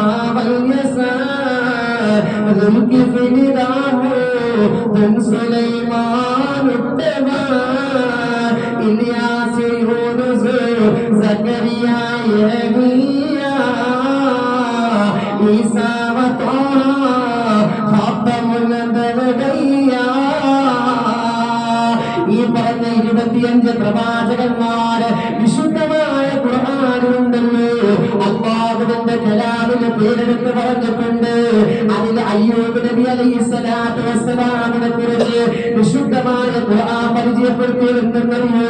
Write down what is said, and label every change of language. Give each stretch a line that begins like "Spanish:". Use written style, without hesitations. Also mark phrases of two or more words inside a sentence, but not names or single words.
Arabic: واليسار ذو الكفل داود سليمان التبار إلياس يونس زكريا يحيى عيسى وطه خاتم الأنبياء.
Malayalam: ഈ പറഞ്ഞ 25 പ്രവാചകന്മാര് വിശുദ്ധമായ ഖുർആനിലുണ്ടല്ലോ. അല്ലാഹുവിന്റെ കലാമിന് പേരെടുത്ത് പറഞ്ഞിട്ടുണ്ട്. അതിൽ അയ്യൂബ് നബി
Arabic: عليه الصلاة والسلام
Malayalam: കുറിച്ച് വിശുദ്ധമായ ഖുർആൻ പരിചയപ്പെടുത്തിയിരുന്നല്ലോ.